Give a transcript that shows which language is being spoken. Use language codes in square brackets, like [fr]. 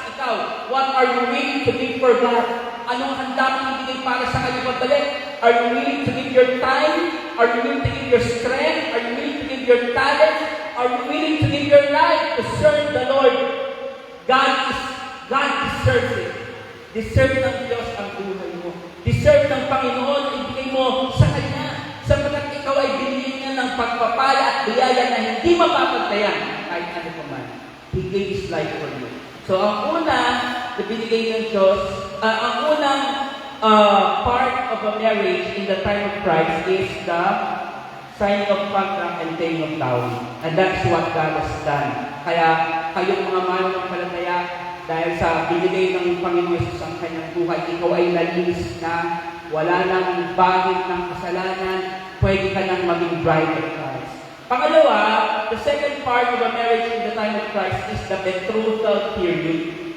[tl] Ikaw, [en] what are you willing to give for God? [tl] Anong handa mong ibigay para sa Kanya pagbalik? [en] Are you willing to give your time? Are you willing to give your strength? Are you willing to give your talent? Are you willing to give your life to serve the Lord? God deserves it. [tl] Deserve ng Diyos ang buhay mo. Deserve ng Panginoon na ibigay mo sa Kanya. Sapagkat ikaw ay binigyan niya ng pagpapala at biyaya na hindi mapapagtayan kahit ano pa man. [en] He gave His life for you. [tl] So ang una na binigay ng Diyos, ang unang [en] part of a marriage in the time of Christ is the signing of contract and paying of dowry. And that's what God has done. [tl] Kaya kayong mga mananampalataya, dahil sa binigay ng Panginoon Jesus ang kanyang buhay, ikaw ay nalinis na, wala nang bagit ng kasalanan, pwede ka nang maging bride of Christ. [en] Pangalawa, the second part of a marriage in the time of Christ is the betrothal period.